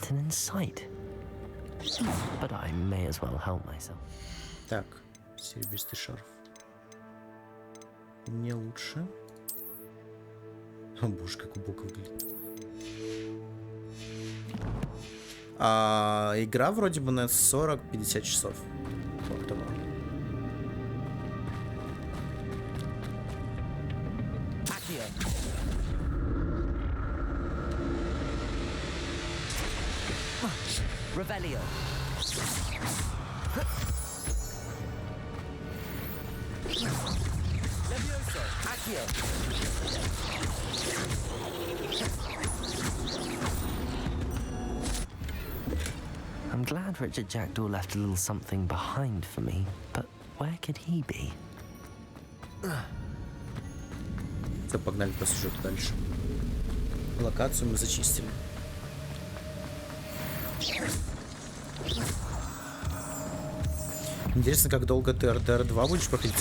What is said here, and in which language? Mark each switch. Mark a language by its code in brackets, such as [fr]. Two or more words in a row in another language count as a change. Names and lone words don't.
[ru] Так, серебристый шарф. Не лучше. О боже, как убого выглядит. Игра вроде бы на 40-50 часов. Вот того. Revelio. Levioso. Accio. [en] I'm glad Richard Jackdaw left a little something behind for me, but where could he be? [ru] Все, погнали по сюжету дальше. Локацию мы зачистили. Интересно, как долго ты РДР 2 будешь проходить?